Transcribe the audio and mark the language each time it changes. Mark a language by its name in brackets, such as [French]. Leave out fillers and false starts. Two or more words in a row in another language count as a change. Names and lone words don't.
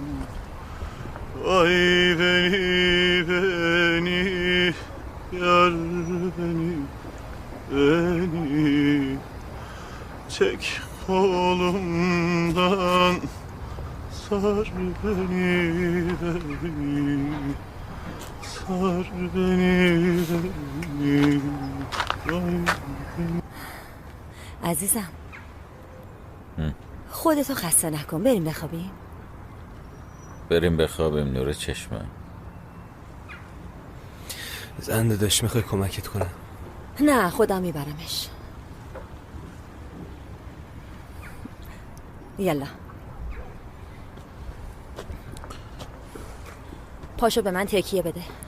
[Turkish] Ay beni yar beni çek kolumdan, sar beni sar beni ay beni. [Persian] عزیزم خودتو خسته نکن. بریم بخوابیم. بریم بخوابیم نور چشمم. زنده داشت، میخوای کمکت کنم؟ نه خودم میبرمش. یلا پاشو به من تکیه بده.